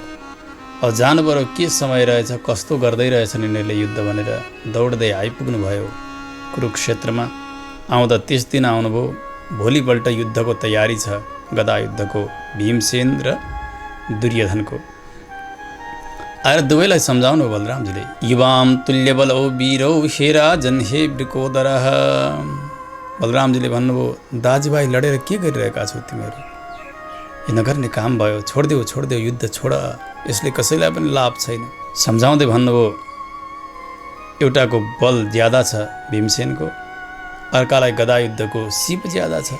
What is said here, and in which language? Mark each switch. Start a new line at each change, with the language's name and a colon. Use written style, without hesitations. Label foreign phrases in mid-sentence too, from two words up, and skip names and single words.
Nepali: अब जानुभयो के समय रहेछ, कस्तो गर्दै रहेछन् यिनीहरूले युद्ध भनेर दौड्दै आइपुग्नु भयो कुरुक्षेत्रमा। आउँदा त्यस दिन आउनुभयो, भोलिपल्ट युद्धको तयारी छ, गदा युद्धको, भीमसेन र दुर्योधनको। आएर दुवैलाई सम्झाउनु हो बलरामजीले।
Sanskrit: युवाम तुल्यबलौ वीरौ हे राजन हे वृकोदरः।
Nepali: बलरामजीले भन्नुभयो, दाजुभाइ लडेर के गरिरहेका छौ तिमीहरू? यो नगर्ने काम भयो, छोडिदेऊ युद्ध छोड, यसले कसैलाई पनि लाभ छैन। सम्झाउँदै भन्नुभयो, एउटाको बल ज्यादा छ भीमसेनको, अर्कालाई गदा युद्धको सिप ज्यादा छ।